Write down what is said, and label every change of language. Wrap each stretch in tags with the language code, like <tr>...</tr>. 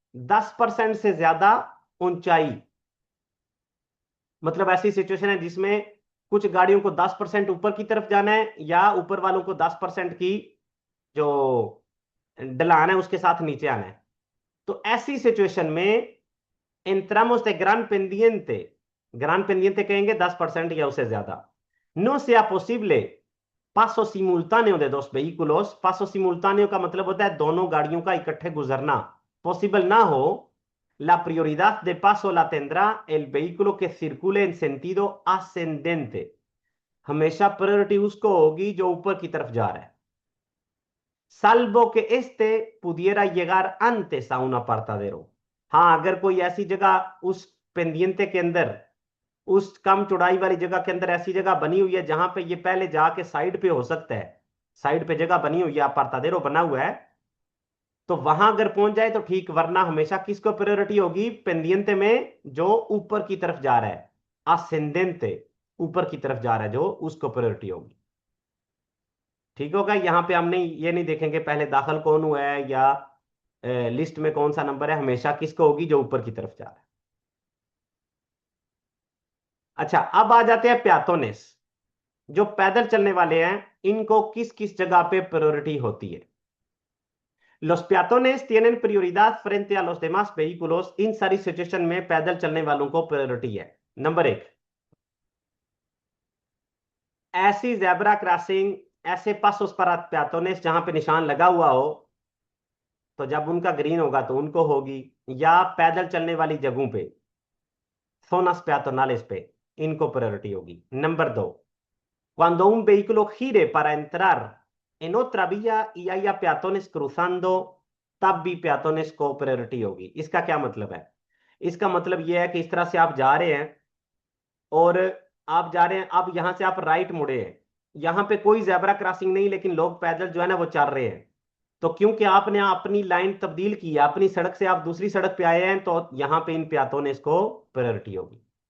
<hi>10% से ज्यादा ऊंचाई, मतलब ऐसी सिचुएशन है जिसमें कुछ गाड़ियों को 10% ऊपर की तरफ जाना है या ऊपर वालों को 10% की जो ढलान है उसके साथ नीचे आना है। तो ऐसी सिचुएशन में</hi> <es>entramos de gran pendiente</es> <hi>कहेंगे 10% या उससे ज्यादा।</hi> <es>No sea posible paso simultáneo de dos vehículos।</es> <hi>paso simultáneo का मतलब होता है दोनों गाड़ियों का इकट्ठे गुजरना पॉसिबल ना हो।</hi> <es>La prioridad de paso la tendrá el vehículo que circule en sentido ascendente।</es> <hi>हमेशा प्रायोरिटी उसको होगी जो ऊपर की तरफ जा रहा है,</hi> <es>salvo que este pudiera llegar antes a un apartadero।</es> <hi>हाँ, अगर कोई ऐसी जगह उस पेंडियंते के अंदर, उस कम चौड़ाई वाली जगह के अंदर ऐसी जगह बनी हुई है जहां पे ये पहले जाके साइड पे हो सकता है, साइड पे जगह बनी हुई है, apartadero बना हुआ है, तो वहां अगर पहुंच जाए तो ठीक, वरना हमेशा किसको प्रायोरिटी होगी, पेंडियंते में जो ऊपर की तरफ जा रहा है, ascendente, ऊपर की तरफ जा रहा है जो, उसको प्रायोरिटी होगी। ठीक होगा, यहां पे हमने ये नहीं देखेंगे पहले दाखिल कौन हुआ है या लिस्ट में कौन सा नंबर है, हमेशा किसको होगी, जो ऊपर की तरफ जा रहा है। अच्छा, अब आ जाते हैं प्यातोनेस, जो पैदल चलने वाले हैं, इनको किस किस जगह पे प्रायोरिटी होती है।</hi> <es>Los peatones tienen prioridad frente a los demás vehículos।</es> <hi>इन सारी सिचुएशन में पैदल चलने वालों को प्रायोरिटी है। नंबर 1, ऐसी जेब्रा क्रॉसिंग, ऐसे पासोस पर प्यातोनेस जहां पे निशान लगा हुआ हो, तो जब उनका ग्रीन होगा तो उनको होगी, या पैदल चलने वाली जगहों पे, zonas peatonales पे, इनको प्रायोरिटी होगी।</hi> <es>नंबर 2, cuando un vehículo gire para entrar en otra vía y haya peatones cruzando,</es> <hi>तब भी peatones को प्रायोरिटी होगी। इसका क्या मतलब है, इसका मतलब यह है कि इस तरह से आप जा रहे हैं और आप जा रहे हैं, अब यहां से आप राइट मुड़े हैं, यहां पे कोई जेब्रा क्रॉसिंग नहीं लेकिन लोग पैदल जो है ना वो चल रहे हैं, तो क्योंकि आपने अपनी लाइन तब्दील की है, अपनी सड़क से आप दूसरी सड़क पे आए हैं, तो यहां पे इन peatones को प्रायोरिटी होगी।</hi>